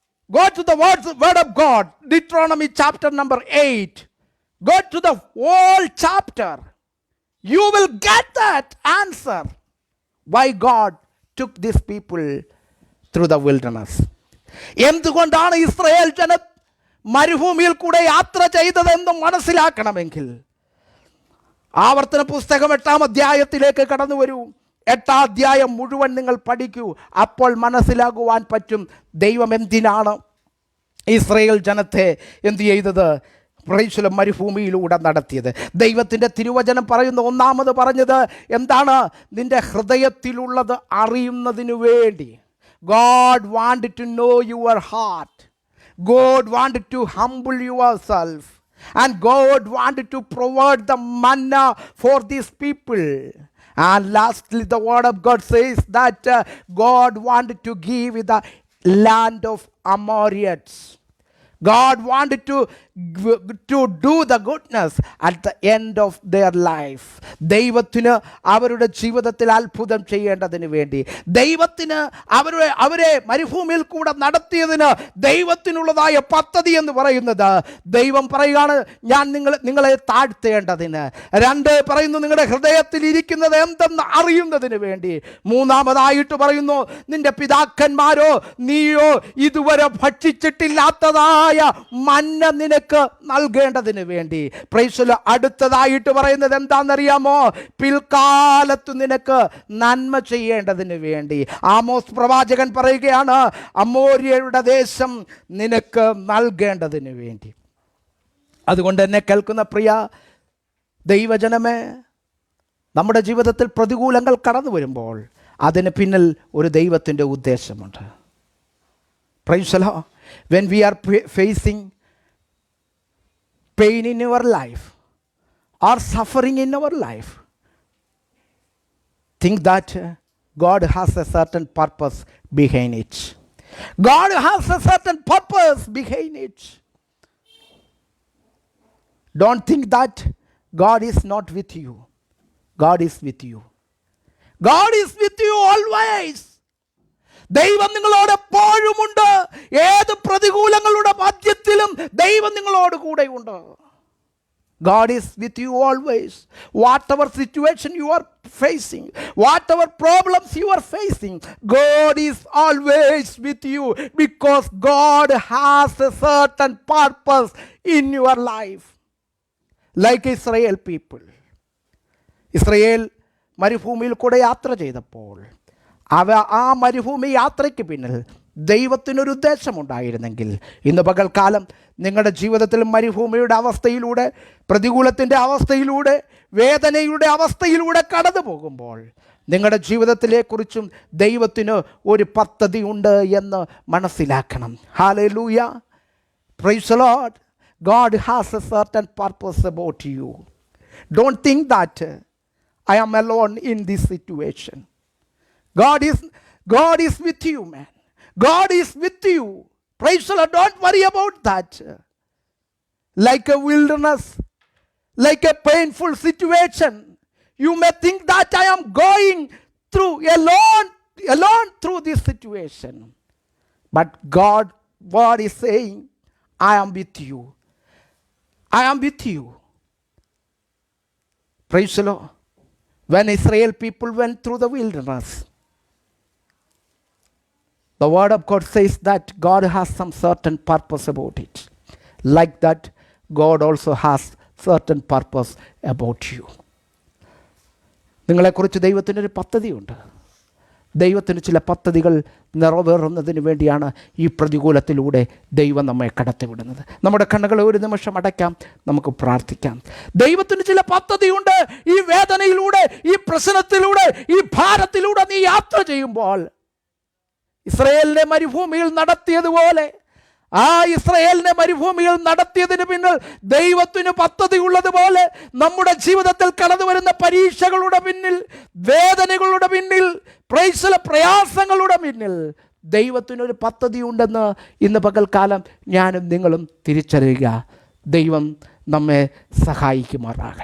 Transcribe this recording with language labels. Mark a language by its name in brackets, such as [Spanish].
[English] Go to the word of God. Deuteronomy chapter number 8. Go to the whole chapter. You will get that answer. Why God took these people through the wilderness. [Malayalam] എന്തുകൊണ്ടാണ് Israel ജനം മരുഭൂമിയിൽ കൂടെ യാത്ര ചെയ്തതെന്ന് മനസ്സിലാക്കണമെങ്കിൽ ആവർത്തന പുസ്തകം 8-ാം അധ്യായത്തിലേക്ക് കടന്നു വരൂ. 8-ാം അധ്യായം മുഴുവൻ നിങ്ങൾ പഠിക്കൂ. അപ്പോൾ മനസ്സിലാകുവാൻ പറ്റും ദൈവം എന്തിനാണ് ഇസ്രായേൽ ജനത്തെ എന്തു ചെയ്തത്? പ്രൈസല മരുഭൂമിയിലൂടെ നടത്തിയത്. ദൈവത്തിൻ്റെ തിരുവചനം പറയുന്ന ഒന്നാമത് പറഞ്ഞത് എന്താണ്? നിന്റെ ഹൃദയത്തിലുള്ളത് അറിയുന്നതിനു വേണ്ടി. [English] God wanted to know your heart. God wanted to humble yourself. And God wanted to provide the manna for these people. And lastly, the word of God says that God wanted to give the land of Amorites. God wanted to to do the goodness at the end of their life. [Malayalam] ദൈവത്തിന് അവരുടെ ജീവിതത്തിൽ അത്ഭുതം ചെയ്യേണ്ടതിന് വേണ്ടി, ദൈവത്തിന് അവരെ മരുഭൂമിയിൽ കൂടെ നടത്തിയതിന് ദൈവത്തിനുള്ളതായ പദ്ധതി എന്ന് പറയുന്നത്, ദൈവം പറയുകയാണ് ഞാൻ നിങ്ങളെ താഴ്ത്തേണ്ടതിന്. 2 പറയുന്നു നിങ്ങളുടെ ഹൃദയത്തിൽ ഇരിക്കുന്നത് എന്തെന്ന് അറിയുന്നതിന് വേണ്ടി. 3-ാമതായിട്ട് പറയുന്നു നിന്റെ പിതാക്കന്മാരോ നീയോ ഇതുവരെ ഭക്ഷിച്ചിട്ടില്ലാത്തതായ മന്ന നിനക്ക് നൽകേണ്ടതിന് വേണ്ടി. [English] Praise the Lord. [Malayalam] അടുത്തതായിട്ട് പറയുന്നത് എന്താണെന്നറിയാമോ? പിൽക്കാലത്ത് നിനക്ക് നന്മ ചെയ്യേണ്ടതിന് വേണ്ടി. ആമോസ് പ്രവാചകൻ പറയുകയാണ് അമോര്യരുടെ ദേശം നിനക്ക് നൽകേണ്ടതിന് വേണ്ടി. അതുകൊണ്ട് എന്നെ കേൾക്കുന്ന പ്രിയ ദൈവജനമേ, നമ്മുടെ ജീവിതത്തിൽ പ്രതികൂലങ്ങൾ കടന്നു വരുമ്പോൾ അതിന് പിന്നിൽ ഒരു ദൈവത്തിൻ്റെ ഉദ്ദേശമുണ്ട്. [English] Praise the Lord. When we are facing pain in our life or suffering in our life, think that God has a certain purpose behind it. God has a certain purpose behind it. Don't think that God is not with you. God is with you. God is with you always. [Malayalam] ദൈവം നിങ്ങളോട് എപ്പോഴുമുണ്ട്. ഏത് പ്രതികൂലങ്ങളുടെ മധ്യത്തിലും ദൈവം നിങ്ങളോട് കൂടെയുണ്ട്. [English] God is with you always. Whatever situation you are facing, whatever problems you are facing, God is always with you because God has a certain purpose in your life. Like Israel people. [Malayalam] Israel മരുഭൂമിയിൽ കൂടെ യാത്ര ചെയ്തപ്പോൾ ആ മരുഭൂമി യാത്രയ്ക്ക് പിന്നിൽ ദൈവത്തിനൊരു ഉദ്ദേശമുണ്ടായിരുന്നെങ്കിൽ ഇന്ന് പകൽക്കാലം നിങ്ങളുടെ ജീവിതത്തിൽ മരുഭൂമിയുടെ അവസ്ഥയിലൂടെ, പ്രതികൂലത്തിൻ്റെ അവസ്ഥയിലൂടെ, വേദനയുടെ അവസ്ഥയിലൂടെ കടന്നു പോകുമ്പോൾ നിങ്ങളുടെ ജീവിതത്തിലെക്കുറിച്ചും ദൈവത്തിന് ഒരു പദ്ധതി ഉണ്ട് എന്ന് മനസ്സിലാക്കണം. [English] Hallelujah. Praise the Lord. God has a certain purpose about you. Don't think that I am alone in this situation. God is with you, man. God is with you. Praise the Lord. Don't worry about that. Like a wilderness, like a painful situation, you may think that I am going through alone through this situation. But God is saying, I am with you. I am with you. Praise the Lord. When Israel people went through the wilderness, the word of God says that God has some certain purpose about it. Like that, God also has certain purpose about you. [Malayalam] നിങ്ങളെക്കുറിച്ച് ദൈവത്തിനൊരു പദ്ധതിയുണ്ട്. ദൈവത്തിന് ചില പദ്ധതികൾ നിറവേറുന്നതിന് വേണ്ടിയാണ് ഈ പ്രതികൂലത്തിലൂടെ ദൈവം നമ്മെ കടത്തിവിടുന്നത്. നമ്മുടെ കണ്ണുകളെ ഒരു നിമിഷം അടയ്ക്കാം, നമുക്ക് പ്രാർത്ഥിക്കാം. ദൈവത്തിന് ചില പദ്ധതിയുണ്ട്. ഈ വേദനയിലൂടെ, ഈ പ്രശ്നത്തിലൂടെ, ഈ ഭാരത്തിലൂടെ നീ യാത്ര ചെയ്യുമ്പോൾ ഇസ്രായേലിനെ മരുഭൂമിയിൽ നടത്തിയതുപോലെ, ആ ഇസ്രായേലിനെ മരുഭൂമിയിൽ നടത്തിയതിന് പിന്നിൽ ദൈവത്തിന് പദ്ധതി ഉള്ളതുപോലെ നമ്മുടെ ജീവിതത്തിൽ കടന്നു വരുന്ന പരീക്ഷകളുടെ പിന്നിൽ, വേദനകളുടെ പിന്നിൽ, പ്രയാസങ്ങളുടെ പിന്നിൽ ദൈവത്തിനൊരു പദ്ധതി ഉണ്ടെന്ന് ഇന്ന് പകൽക്കാലം ഞാനും നിങ്ങളും തിരിച്ചറിയുക. ദൈവം നമ്മെ സഹായിക്കുമാറാകട്ടെ.